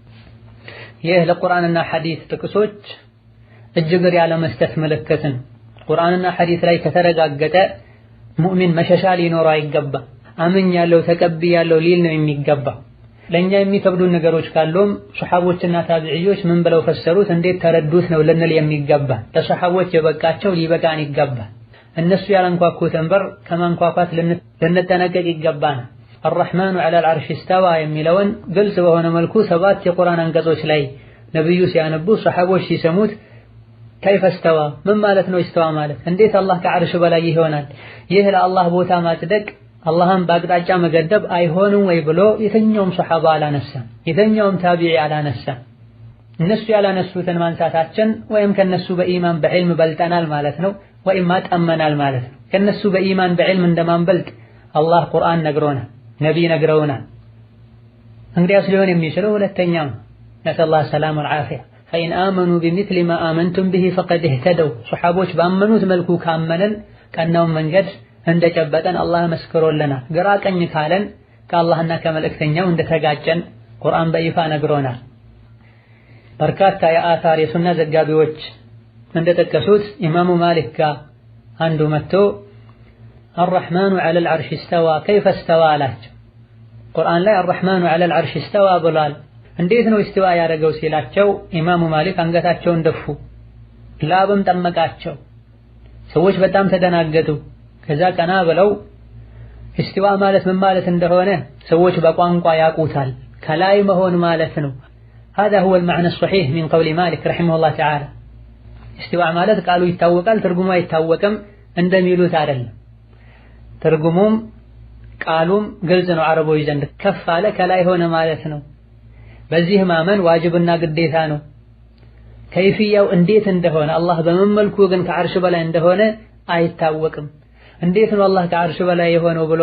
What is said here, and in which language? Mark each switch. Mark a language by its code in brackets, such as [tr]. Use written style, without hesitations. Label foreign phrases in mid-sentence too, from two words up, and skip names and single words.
[am] ይህ ለቁርአንና ሐዲስ ጥቅሶች እጅግር ያለ መስጠት ምልክት ነው። ቁርአንና ሐዲስ ላይ ከተረጋገጠ ሙእሚን መሸሻ ሊኖረው አይገባም። አምኛለሁ ተቀብያለሁ ሊል ነው የሚገባው። ለኛ የሚከብዱ ነገሮች ካሉም ሱሐቦችና ታቢዒዎች ምን ብለው ፈሰሩት እንዴት ተረዱት ነው ልንል የሚገባ። ለሱሐቦች የበቃቸው ሊበቃን ይገባል። እነሱ ያላንኳኩትን በር ከማንኳኳት ልንጠነቀቅ ይገባናል። [ar] الرحمن على العرش استوى [am] የሚለውን ግልጽ በሆነ መልኩ ሰባት የቁርአን አንቀጾች ላይ ነብዩ ሲያነቡ ሱሐቦች ሲሰሙት [ar] كيف استوى [am] ምን ማለት ነው استوى ማለት እንዴት አላህ ከዐርሽ በላይ ይሆናል? ይህ ለአላህ ቦታ ማጽደቅ አላህን በአቅጣጫ መገደብ አይሆንም ወይ ብሎ የተኛውም ሱሐባ አላነሳም፣ የተኛውም ታቢዒ አላነሳም። እነሱ ያላነሱትን ማንሳታችን ወይም ከነሱ በኢማን በዕልም በልጠናል ማለት ነው ወይም ማጠመናል ማለት ነው። ከነሱ በኢማን በዕልም እንደማንበልጥ አላህ ቁርአን ነግሮናል፣ ነቢይ ነግረውናል። እንግዲያስ ሊሆን የሚችለው ሁለተኛው [ar] نسأل الله السلامة والعافية فإن آمنوا بمثل ما آمنتم به فقد اهتدوا [am] ሱሐቦች ባመኑት መልኩ ካመንን ቀናውን መንገድ እንደጨበጠን አላህ መስክሮልናል። ግራ ቀኝ ካለን ከአላህና ከመልእክተኛው እንደተጋጨን ቁርአን በይፋ ነግሮናል። በርካታ የአታር የሱና ዘጋቢዎች እንደጠቀሱት ኢማሙ ማሊክ ጋር አንዱ መጥቶ [ar] الرحمن على العرش استوى كيف [am] استوى አላቸው። ቁርአን ላይ [ar] الرحمن على العرش استوى [am] ብሏል፣ እንዴት ነው استوى ያደረገው ሲላቸው ኢማሙ ማሊክ አንገታቸውን ደፉ፣ ላብም ጠመቃቸው። ሰዎች በጣም ተደናገጡ። ከዛ ቀና ብለው استوى ማለት ምን ማለት እንደሆነ ሰዎች በቋንቋ ያውቁታል፣ ከላይ መሆን ማለት ነው። [ar] هذا هو المعنى الصحيح من قول مالك رحمه الله تعالى [am] እስቲዋ ማለት ቃሉ ይታወቃል ትርጉሙ አይታወቅም እንደሚሉት አይደለም። ትርጉሙም ቃሉም ግልጽ ነው። አረቦች ዘንድ ከፍ አለ ከላይ ሆነ ማለት ነው። በዚህ ማመን ዋጅብና ግዴታ ነው። ከይፍያው እንዴት እንደሆነ አላህ በምን መልኩ ግን ከዓርሽ በላይ እንደሆነ አይታወቅም። እንዴት ነው አላህ ከዓርሽ በላይ የሆነው ብሎ